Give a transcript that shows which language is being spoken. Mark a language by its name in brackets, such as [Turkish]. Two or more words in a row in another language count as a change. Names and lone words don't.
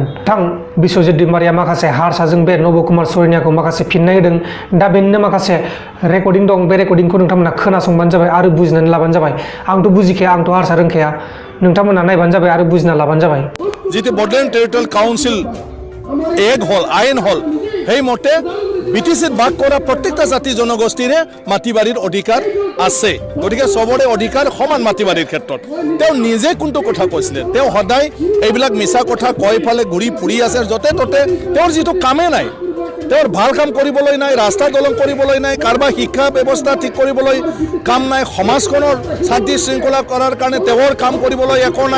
[Bodo] बिथां बिस्वजित दैमारिया माखासे हारसाजों बे नब कुमार सरैयाखौ माखासे फिननाय होदों। दा बेनिनो माखासे रेकर्डिं दं। बे रेकर्डिंखौ नोंथांमोना खोनासंबानो जाबाय आरो बुजिनानै लाबानो जाबाय। आंथ' बुजिखाया, आंथ' हारसा रोंखाया। नोंथांमोना नायबानो जाबाय आरो बुजिना लाबानो जाबाय। [Assamese] যিটো বডোলেণ্ড টেৰিটৰিয়েল কাউন্সিল এক হল আইন হল সেই মতে BTCত বাস কৰা প্ৰত্যেকটা জাতি জনগোষ্ঠীৰে মাটি বাৰীৰ অধিকাৰ আছে। গতিকে সবৰে অধিকাৰ সমান মাটি বাৰীৰ ক্ষেত্ৰত। তেওঁ নিজে কোনটো কথা কৈছিলে, তেওঁ সদায় এইবিলাক মিছা কথা কৈ ফালে ঘূৰি ফুৰি আছে য'তে ত'তে। তেওঁৰ যিটো কামে নাই, তেওঁৰ ভাল কাম কৰিবলৈ নাই, ৰাস্তা দলং কৰিবলৈ নাই, কাৰোবাৰ শিক্ষা ব্যৱস্থা ঠিক কৰিবলৈ কাম নাই, সমাজখনৰ শান্তি শৃংখলা কৰাৰ কাৰণে তেওঁৰ কাম কৰিবলৈ একো নাই।